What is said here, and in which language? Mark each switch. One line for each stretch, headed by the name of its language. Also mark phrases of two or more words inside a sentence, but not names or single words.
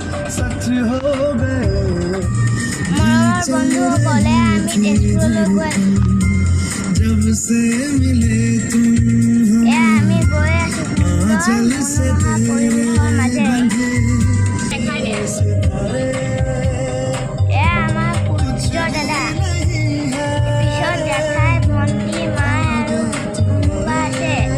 Hindi: सच हो गए
Assamese: মৰমৰ বন্ধুসকলে আমি তেজপুৰলৈ গৈ আছো।
Hindi: जब से मिले तुम
Assamese: আমি গৈ আছো সুন্দৰ মনোমোহা পৰিৱেশৰ মাজেৰে। আমাৰ পূজ্য দাদা, পিছত জেঠাই, ভণ্টি, মাই আৰু কোনোবা আছে।